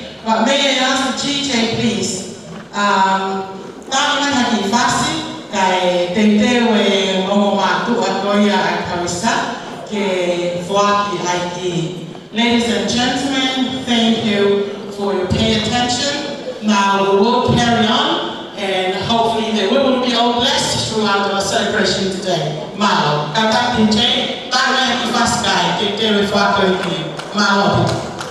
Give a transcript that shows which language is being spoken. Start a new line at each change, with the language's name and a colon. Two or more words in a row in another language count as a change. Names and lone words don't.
English: But may I ask the DJ please, Haki Fasi, kay Tetewe Momomatu Agoya and Charissa, ke Fuaki Aiki. Ladies and gentlemen, thank you for your pay attention. Now we will carry on, and hopefully we will be all blessed throughout our celebration today. Malo, Kaka DJ, Haki Fasi kay Tetewe Fuaki Aiki. Malo.